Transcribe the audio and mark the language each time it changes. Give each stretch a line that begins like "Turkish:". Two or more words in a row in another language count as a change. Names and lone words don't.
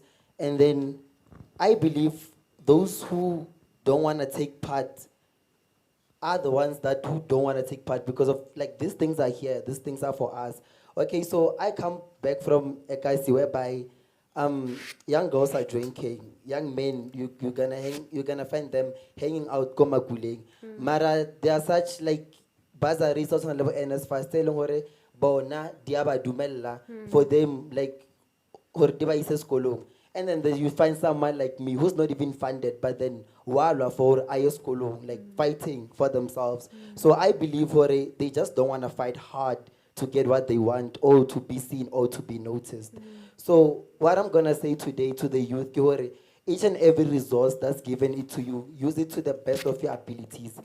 English: And then I believe those who don't want to take part are the ones that who don't want to take part because of, like, these things are here, these things are for us. Okay, so I come back from a country whereby young girls are drinking, young men, you're gonna find them hanging out komakuleng. Mara, there are such like bursaries also on level NSFAS telling
Southern Sotho: hore bona diaba dumella
English: for them, like
Southern Sotho: hore diba ise skolong.
English: And then you find someone like me who's not even funded, but then walwa for IS like fighting for themselves. So I believe they just don't want to fight hard to get what they want, or to be seen, or to be noticed. So what I'm gonna say today to the youth, each and every resource that's given it to you, use it to the best of your abilities.